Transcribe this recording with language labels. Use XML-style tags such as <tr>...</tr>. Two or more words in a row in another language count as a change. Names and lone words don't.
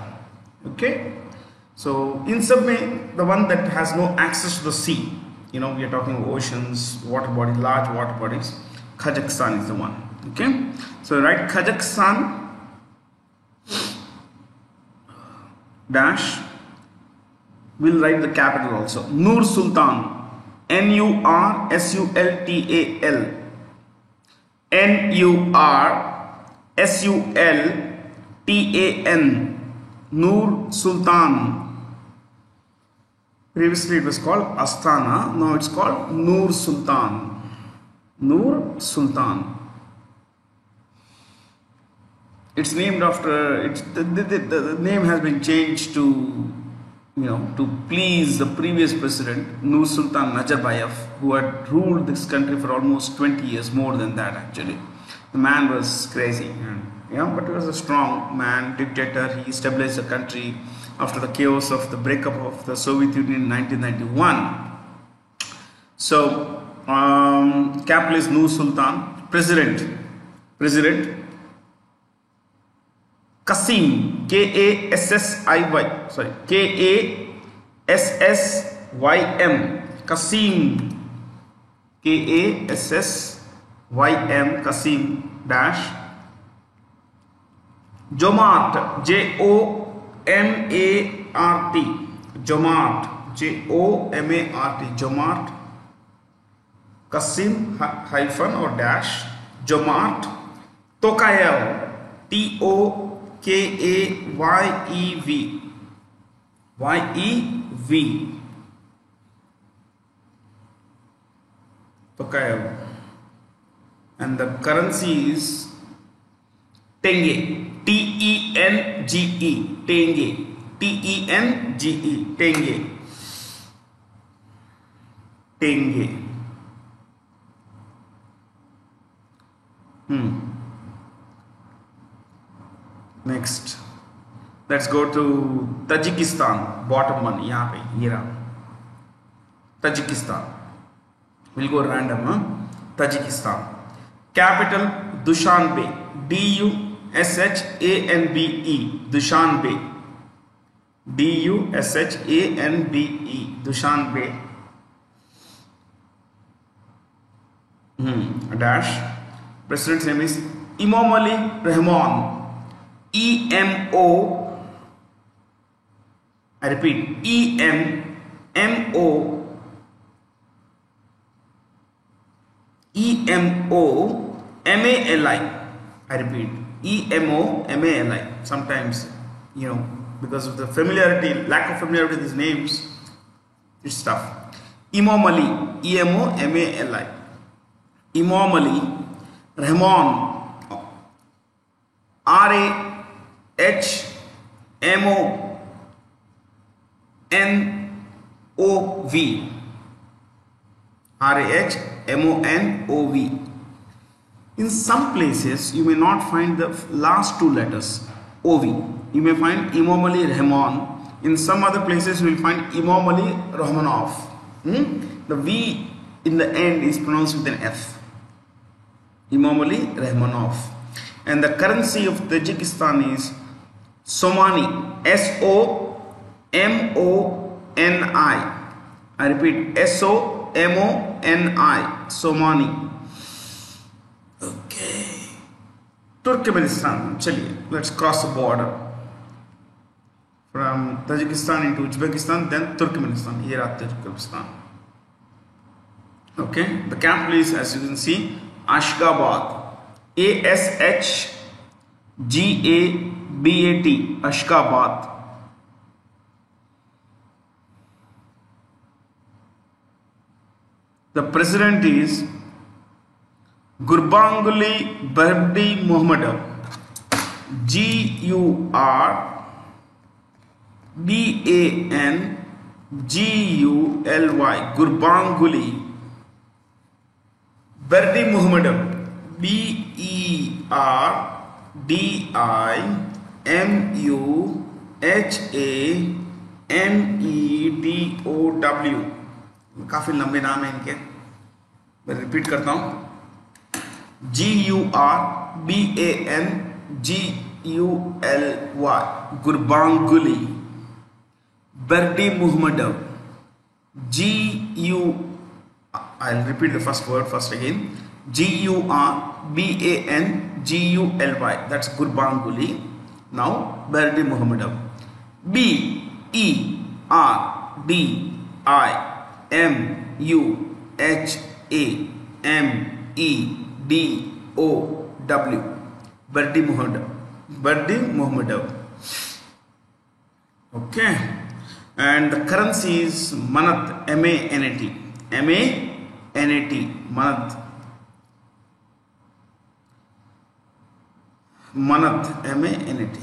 <en>Okay, so in subme, the one that has no access to the sea, we are talking oceans, water bodies, large water bodies, Kazakhstan is the one. Okay, so write Kazakhstan dash, we'll write the capital also, Nur Sultan, N-U-R-S-U-L-T-A-L, N-U-R-S-U-L-T-A-N, Nur Sultan. Previously it was called Astana, now it's called Nur Sultan. Nur Sultan. It's named after, the name has been changed to, to please the previous president, Nur Sultan Nazarbayev, who had ruled this country for almost 20 years, more than that actually. The man was crazy, but he was a strong man, dictator. He established the country after the chaos of the breakup of the Soviet Union in 1991. So, capital is Nur Sultan. President Kassim, K-A-S-S-I-Y, sorry, K-A-S-S-Y-M, Kassim, K-A-S-S-Y-M, Kassim dash, Jomart, J-O-M-A-R-T, Jomart, J-O-M-A-R-T, Jomart, Kassim hyphen or dash, Jomart Tokayev, T-O-K-A-Y-E-V, Y-E-V, Tokayev, and the currency is Tenge, T-E-N-G-E, Tenge, T-E-N-G-E, Tenge, Tenge. Next, let's go to Tajikistan. Bottom one,</en> <hi>यहाँ पे ये रहा Tajikistan.</hi> <en>We'll go random. Tajikistan. Capital Dushanbe. D-U-S-H-A-N-B-E. Dushanbe. D-U-S-H-A-N-B-E. Dushanbe. Dash. President's name is Emomali Rahman. E-M-O, I repeat, E-M-O-M-A-L-I. I repeat, E-M-O-M-A-L-I. Sometimes, because of the familiarity, lack of familiarity with these names, it's tough. Emomali, E-M-O-M-A-L-I. Emomali Rahman, R-A-H-M-O-N-O-V. R-A-H-M-O-N-O-V. In some places, you may not find the last two letters, O-V. You may find Emomali Rahman. In some other places, you will find Emomali Rahmanov. The V in the end is pronounced with an F. Emomali Rahmanov. And the currency of Tajikistan is Somani, S-O-M-O-N-I. I repeat, S-O-M-O-N-I, Somani. Okay. Turkmenistan, chaliye, let's cross the border from Tajikistan into Uzbekistan, then Turkmenistan. Here are Turkmenistan. Okay, the capital is, as you can see, Ashgabat. A-S-H-G-A-B-A-T, Ashgabat. The president is Gurbanguly Berdimuhamedow, G-U-R-B-A-N-G-U-L-Y, Gurbanguly Berdimuhamedow, B-E-R-D-I-M-U-H-A-N-E-D-O-W.</en> <hi>काफी लंबे नाम है इनके, मैं रिपीट करता हूं.</hi> <en>G-U-R-B-A-N-G-U-L-Y, Gurbanguly Berdimuhamedow, I'll repeat the first word first again. G-U-R-B-A-N-G-U-L-Y, that's Gurbanguly. Now Berdimuhamedow. B-E-R-D-I-M-U-H-A-M-E-D-O-W, Berdimuhamedow. Okay. and the currency is Manat, M-A-N-A-T, M-A-N-A-T, Manat, Manat, M-A-N-A-T.</en>